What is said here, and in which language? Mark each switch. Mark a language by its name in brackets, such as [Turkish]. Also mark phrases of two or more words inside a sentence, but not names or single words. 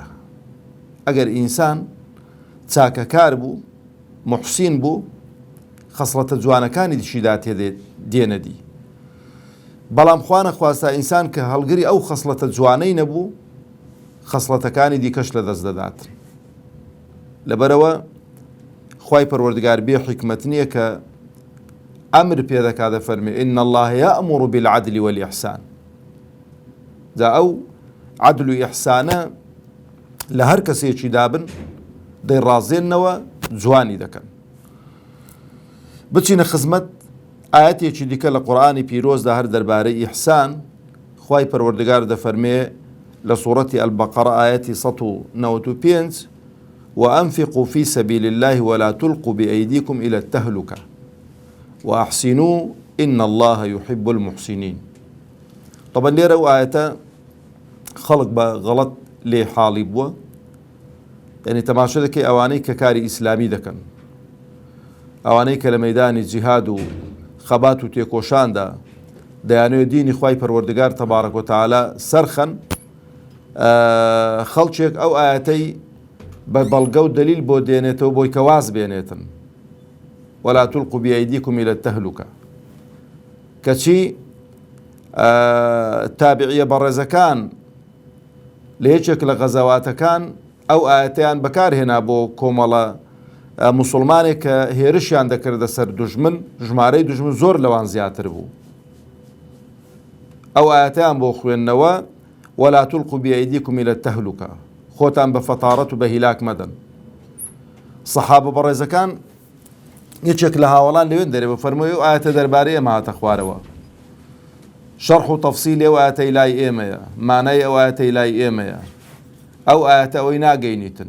[Central Kurdish] ئەگەر ئینسان چاکەکار بوو، موحسین بوو، خەسڵەتە جوانەکانی دیشیدا دێنە دی. بەڵام خوا نەخواستا ئینسان کە هەڵگری ئەو خەسڵەتە جوانەی نەبوو، خەسڵەتەکانی دیکەش لە دەست دەدات. لەبەرەوە خوای پەروەردگار بێ حکمت نییە کە ئەمر پێ دەکات، دەفەرمێ [Arabic] ئین الله یەأمر بالعدل والإحسان. [Central Kurdish] جا ئەو عدل و ئیحسانە لە هەر کەسێکی دابن دەیڕازێننەوە، جوانی دەکەن. بچینە خزمەت ئاەتێکی دیکە لە قورئانی پیرۆزدا هەر دەربارەی ئیحسان. خوای پەروەردگار دەفەرمێ لە سوورەتی ئەلبەقەرە ئاەتی 195: [Arabic] وأنفقوا في سبيل الله ولا تلقوا بأيديكم إلى التهلكة وأحسنوا إن الله يحب المحسنين. [Central Kurdish] طبعا لێرە ئەو ئاەتە خەڵک بە غەڵەت لێ حاڵی بووە، یعنی تەماشا دەکەی ئەوانەی کە کاری ئیسلامی دەکەن، ئەوانەی کە لە مەیدانی جیهاد و خەبات و تێکۆشاندا دەیانوێت دینی خوای پەروەردگار [Arabic] تەبارەک و تەعالا [Central Kurdish] سەرخەن، خەڵکێک ئەو ئاەتەی بە بەڵگە و دلیل بۆ دێنێتەوە بۆی کە واز بێنێتن. [Arabic] ولا تلقوا بأيديكم إلى التهلكة، [Central Kurdish] کەچی تابعیە بەڕێزەکان لە یەکێک لە غەزەواتەکان ئەو ئاەتەیان بەکارهێنا بۆ کۆمەڵە موسڵمانێک کە هێرشیان دەکردە سەر دوژمن، ژمارەی دوژمن زۆر لەوان زیاتر بوو. ئەو ئاەتەیان بۆ خوێندنەوە [Arabic] ولا تلقوا بأيديكم إلى التهلكة، [Central Kurdish] خۆتان بە فەتاڕەت و بە هیلاک مەدەن. سەحابە بەڕێزەکان یەکێک لە هاوڵان لەوێن دەرێ بە فەرمووی و ئاەتە دەربارەی ئێمە هاتە خوارەوە، شەرح و تەفسیلی ئەو ئاەتەی لای ئێمەیە، مانای ئەو ئاەتەی لای ئێمەیە، ئەو ئاەتە ئەوەی ناگەینیتن.